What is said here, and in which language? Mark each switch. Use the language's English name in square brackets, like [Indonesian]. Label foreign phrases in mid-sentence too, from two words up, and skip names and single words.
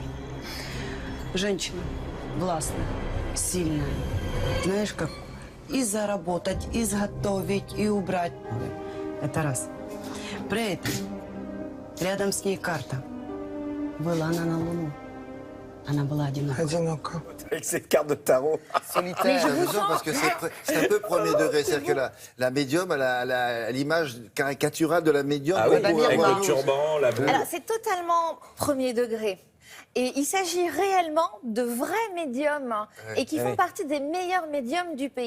[Russian] Женщина властная, сильная. Знаешь, как и заработать, и изготовить, и убрать. Это раз. При этом рядом с ней карта. Была она на Луну. Она была одинока. Одиноко. [French] Avec cette carte de tarot. C'est amusant parce que c'est un peu premier degré. C'est-à-dire que la médium, elle a l'image caricaturale de la médium. Ah oui, qu'on pourrait avec avoir le nous. turban, la boule. Alors, c'est totalement premier degré. Et il s'agit réellement de vrais médiums et qui font partie des meilleurs médiums du pays.